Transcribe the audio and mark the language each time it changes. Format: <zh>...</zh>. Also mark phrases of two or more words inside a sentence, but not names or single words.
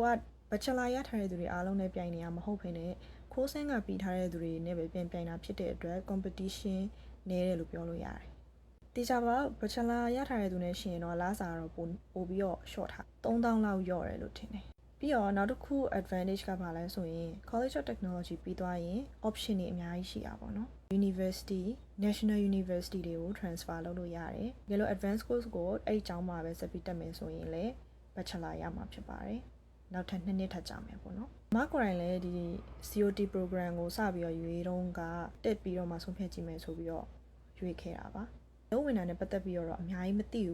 <my>bachelor ရထားတဲ့သူတွေအားလုံးနဲ့ပြိုင်နေရမဟုတ်ဘဲနဲ့ခိုးစင်းကပြီးထားတဲ့သူတွေနဲ့ပဲပြိုင်တာဖြစ်တဲ့အတွက် competition နည်းတယ်လို့ပြောလို့ရတယ်တေချာပါ bachelor ရထားတဲ့သူနဲ့ရှင်တော့လားစာတော့ပို့ပြီးတော့ short ထား3000လောက်ရော့တယ်လို့ထင်တယ်ပြီးတော့နောက်တစ်ခု advantage ကဘာလဲဆို ရင် College of Technology ပြီးသွားရင် option တွေအများကြီးရှိတာပေါ့နော် University National University တွေကို transfer လုပ်လို့ရတယ်။ဒါလို့</my> <en>advanced course</en> <my>ကိုအဲ့ဒီကျောင်းမှာပဲဆက်ပြီးတက်မယ်ဆိုရင်လည်း bachelor ရမှာဖြစ်ပါတယ်။နောက်ထပ်2နှစ်ထပ်ကြမယ် ပေါ့နော်။မကိုယ်တိုင်လည်းဒီ COT program ကိုစပြီးတော့ရွေးတော့ကတက်ပြီးတော့မှဆုံးဖြတ်ကြည့်မယ်ဆိုပြီးတော့ရွေးခဲ့တာပါ။လုံးဝင်တာနဲ့ပတ်သက်ပြီးတော့အများကြီးမသိ</my>